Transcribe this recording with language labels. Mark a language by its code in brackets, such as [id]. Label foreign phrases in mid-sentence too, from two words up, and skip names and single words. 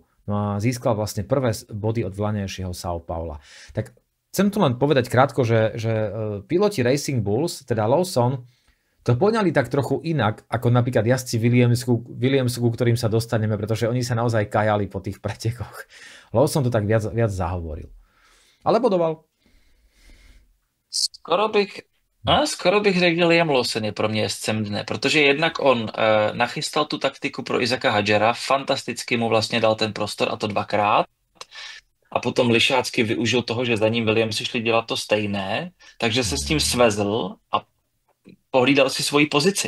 [sk] No a získal vlastne prvé body od vlanejšieho São Paula. Tak chcem tu len povedať krátko, že piloti Racing Bulls, teda Lawson, to poňali tak trochu inak, ako napríklad jazdci Williamsu, ku ktorým sa dostaneme, pretože oni sa naozaj kajali po tých pretekoch. Lawson to tak viac zahovoril. Ale bodoval. [cs] Skoro bych řekl, že Liam Lawson je pro mě jezdcem dne, protože jednak on nachystal tu taktiku pro Isaaca Hadjara, fantasticky mu vlastně dal ten prostor a to dvakrát. A potom lišácky využil toho, že za ním Williamsi šli dělat to stejné, takže se s tím svezl a pohlídal si svoji pozici.